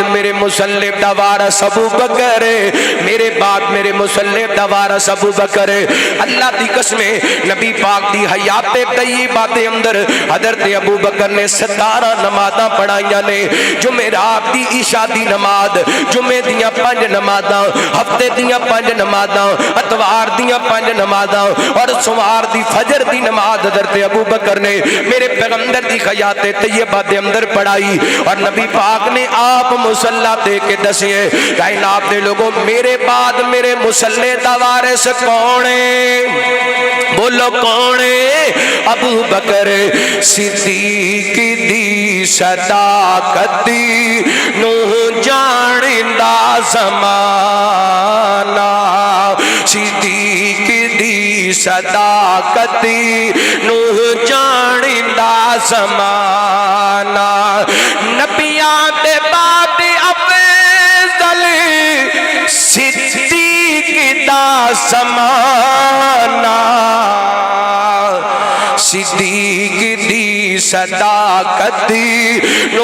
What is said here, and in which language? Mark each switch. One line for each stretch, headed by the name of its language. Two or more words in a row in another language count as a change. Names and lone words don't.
Punjabi: میرے مصلی دا وارث ابو بکر میرے بعد میرے مصلی دا وارث ابو بکر اللہ دی قسم نبی پاک دی حیات طیبہ دے اندر حضرت ابو بکر نے 17 نمازاں پڑھائیاں نے جمعرات دی عشاء دی نماز جمعے دیاں 5 نمازاں ہفتے دیاں 5 نمازاں اتوار دیاں 5 نمازاں اور سوار دی فجر دی نماز حضرت ابو بکر نے میرے پیغمبر دی حیات طیبہ دے اندر پڑھائی اور نبی پاک نے آپ مصلی دے کے دسیے کائنات دے لوگوں میرے بعد میرے مصلی دا وارث کون ہے بولو کون ہے ابو بکر صدیق دی صداقت دی نو جاندا زمانہ صدیق دی صداقت دی نو جاندا زمانہ نبیاں دے بعد افضل صدیق دا زمانہ صدیق دی صداقت دی نو